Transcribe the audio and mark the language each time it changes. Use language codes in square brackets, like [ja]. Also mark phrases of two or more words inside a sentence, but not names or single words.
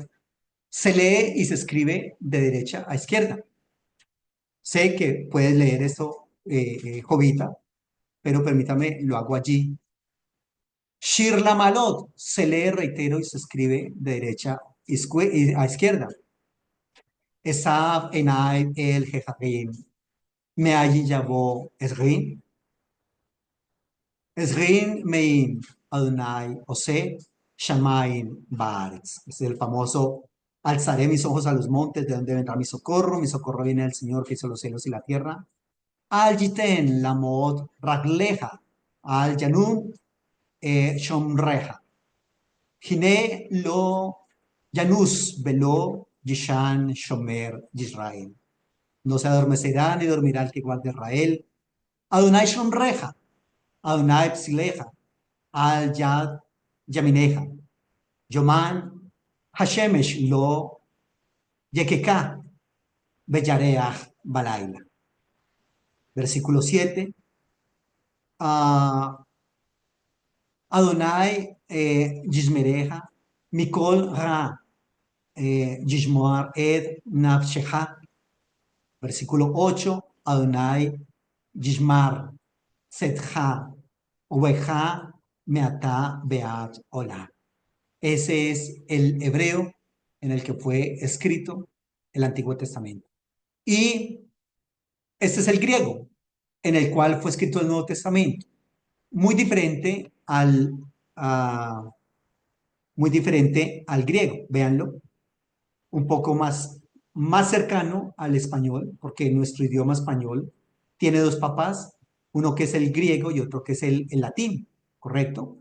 [es] Se lee y se escribe de derecha a izquierda. Sé que puedes leer esto, Jovita, pero permítame, lo hago allí. [he] Shir Lamalot [es] se lee, reitero, y se escribe de derecha a izquierda. [he] אשא עיני אל ההרים מאין יבוא עזרי עזרי מעם אדוני עושה שמים וארץ. [es] Es el famoso alzaré mis ojos a los montes, de donde vendrá mi socorro viene del Señor que hizo los cielos y la tierra. [he] אל יתן למוט רגלך אל ינום שומרך. הנה לא ינום ולא יישן שומר ישראל. [es] No se adormecerá ni dormirá el que guarde Israel. [he] אדוני שומרך אדוני צלך על יד ימינך. יומם השמש לא יככה וירח בלילה. [es] Versículo 7. [he] אדוני ישמרך מכל רע ישמור את נפשך. [es] Versículo 8. [he] אדוני ישמור צאתך ובואך מעתה ועד עולם. [es] Ese es el hebreo en el que fue escrito el Antiguo Testamento. Y este es el griego en el cual fue escrito el Nuevo Testamento. Muy diferente muy diferente al griego, véanlo, un poco más cercano al español, porque nuestro idioma español tiene dos papás, uno que es el griego y otro que es el latín, ¿correcto?